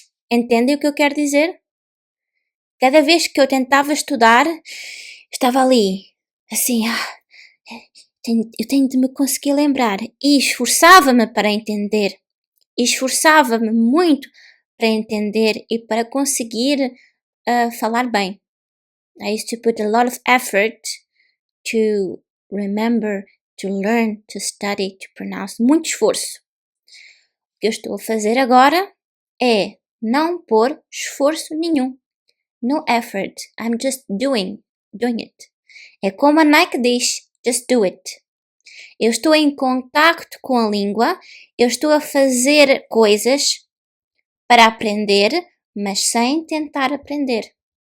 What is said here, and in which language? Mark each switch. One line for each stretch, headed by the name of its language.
Portuguese: Entendem o que eu quero dizer? Cada vez que eu tentava estudar, estava ali, assim, eu tenho de me conseguir lembrar. E esforçava-me para entender. E esforçava-me muito para entender e para conseguir falar bem.
English: I used to put a lot of effort to remember, to learn, to study, to pronounce.
Portuguese: Muito esforço. O que eu estou a fazer agora é não pôr esforço nenhum.
English: No effort. I'm just doing it.
Portuguese: É como a Nike diz,
English: just do it.
Portuguese: Eu estou em contacto com a língua, eu estou a fazer coisas para aprender, mas sem tentar aprender.